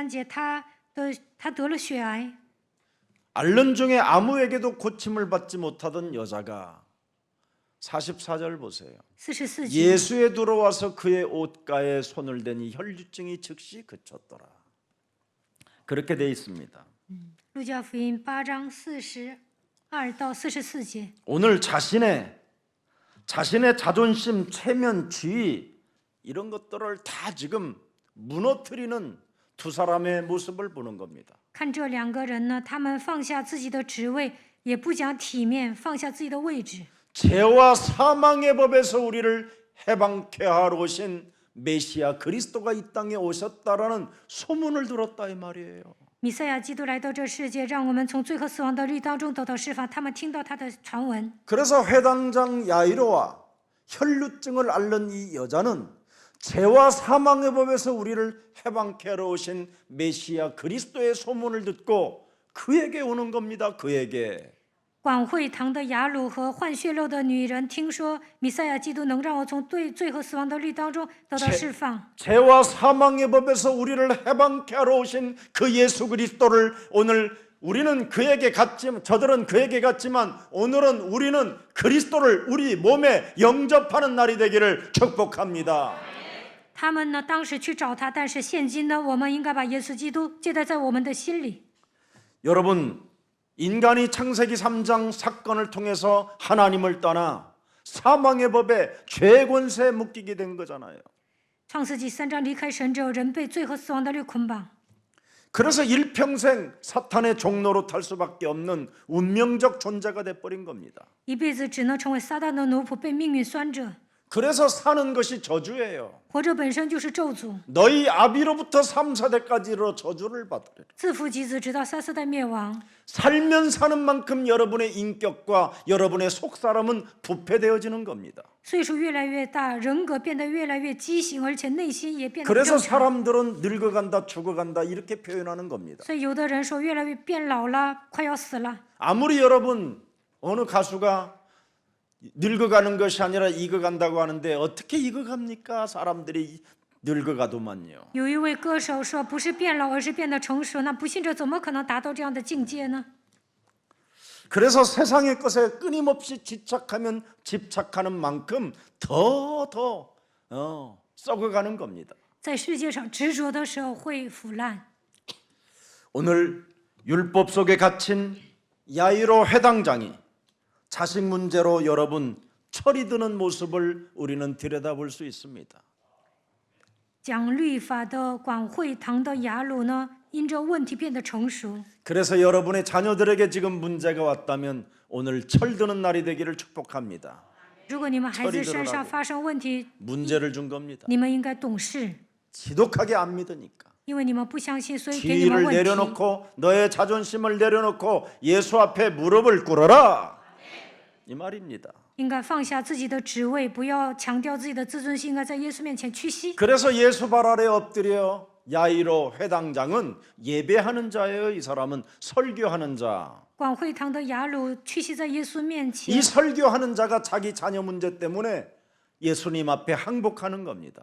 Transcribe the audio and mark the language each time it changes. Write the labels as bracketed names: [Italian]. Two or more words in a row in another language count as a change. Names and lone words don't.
[Chinese] 路加福音8章42到43节，他他得了血癌。 [Korean] 앓는 중에 아무에게도 고침을 받지 못하던 여자가 44절 보세요. [Chinese] 44节， [Korean] 예수에 들어와서 그의 옷가에 손을 대니 혈류증이 즉시 그쳤더라. 그렇게 돼 있습니다. [Chinese] 路加福音8章42到44节。 [Korean] 오늘 자신의 자존심, 체면, 지위 이런 것들을 다 지금 무너뜨리는 두 사람의 모습을 보는 겁니다. [Chinese] 看这两个人呢，他们放下自己的职位，也不讲体面，放下自己的位置。 [Korean] 죄와 사망의 법에서 우리를 해방케 하러 오신 메시아 그리스도가 이 땅에 오셨다라는 소문을 들었다 이 말이에요. [Chinese] 弥赛亚基督来到这世界，让我们从罪和死亡的律当中得到释放。他们听到他的传闻， [Korean] 그래서 회당장 야이로와 혈루증을 앓는 이 여자는 죄와 사망의 법에서 우리를 해방케 하러 오신 메시아 그리스도의 소문을 듣고 그에게 오는 겁니다. 그에게. [Chinese] 管会堂的雅鲁和患血肉的女人听说弥赛亚基督能让我从罪和死亡的律当中得到释放。 [Korean] 죄와 사망의 법에서 우리를 해방케 하러 오신 그 예수 그리스도를 오늘 우리는 그에게 갔지만 저들은 그에게 갔지만 오늘은 우리는 그리스도를 우리 몸에 영접하는 날이 되기를 축복합니다. [Chinese] 他们呢，当时去找他，但是现今呢，我们应该把耶稣基督接待在我们的心里。 [Korean] 여러분, 인간이 창세기 3장 사건을 통해서 하나님을 떠나 사망의 법에 죄의 권세에 묶이게 된 거잖아요. [Chinese] 创世纪3章离开神之后，人被罪和死亡的律捆绑， [Korean] 그래서 일평생 사탄의 종로로 탈 수밖에 없는 운명적 존재가 돼버린 겁니다. [Chinese] 一辈子只能成为撒旦的奴仆，被命运拴着。 [Korean] 그래서 사는 것이 저주예요. [Chinese] 活着本身就是咒诅， [Korean] 너희 아비로부터 3,4대까지로 저주를 받으리라. [Chinese] 自父及子，直到3、4代灭亡。 [Korean] 살면 사는 만큼 여러분의 인격과 여러분의 속사람은 부패되어지는 겁니다. [Chinese] 岁数越来越大，人格变得越来越畸形，而且内心也变得不 [Korean] 그래서 [Chinese] 正常。 [Korean] 사람들은 늙어간다 죽어간다 이렇게 표현하는 겁니다. [Chinese] 所以有的人说越来越变老了，快要死了。 [Korean] 아무리 여러분 어느 가수가 늙어가는 것이 아니라 익어간다고 하는데 어떻게 익어갑니까? 사람들이 늙어가도만요. [Chinese] 有一位歌手说，不是变老，而是变得成熟。那不信者怎么可能达到这样的境界呢？ [Korean] 그래서 세상의 것에 끊임없이 집착하는 만큼 더 썩어가는 겁니다. [Chinese] 在世界上执着的时候会腐烂。 [Korean] 오늘 율법 속에 갇힌 야이로 회당장이 자식 문제로 여러분 철이 드는 모습을 우리는 들여다볼 수 있습니다. [Chinese] 讲律法的管会堂的雅鲁呢，因着问题变得成熟。 [Korean] 그래서 여러분의 자녀들에게 지금 문제가 왔다면 오늘 철드는 날이 되기를 축복합니다. [Chinese] 如果你们孩子身上发生问题， [Korean] 문제를 준 겁니다. [Chinese] 你们应该懂事， [Korean] 지독하게 안 믿으니까. [Chinese] 因为你们不相信，所以给你们 [Korean] 지위를 [Chinese] 问题。 [Korean] 내려놓고 너의 자존심을 내려놓고 예수 앞에 무릎을 꿇어라. 이 말입니다. [Chinese] 应该放下自己的职位，不要强调自己的自尊心，应该在耶稣面前屈膝。 [Korean] 그래서 예수 발 아래 엎드려 야이로 회당장은 예배하는 자예요. 이 사람은 설교하는 자. [Chinese] 管会堂的雅鲁屈膝在耶稣面前 [Korean] 이 ， 설교하는 자가 자기 자녀 문제 때문에 예수님 앞에 항복하는 겁니다.